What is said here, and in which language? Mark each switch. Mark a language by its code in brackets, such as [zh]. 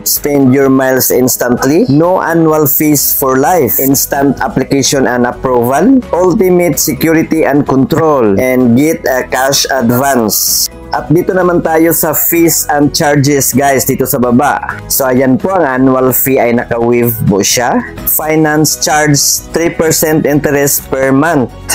[en] Spend your miles instantly, no annual fees for life, instant application and approval, ultimate security and control, and get a cash advance. [tl] At dito naman tayo sa fees and charges, guys, dito sa baba. So ayan po, ang annual fee ay naka-waive po siya. [en] Finance charge 3% interest per month.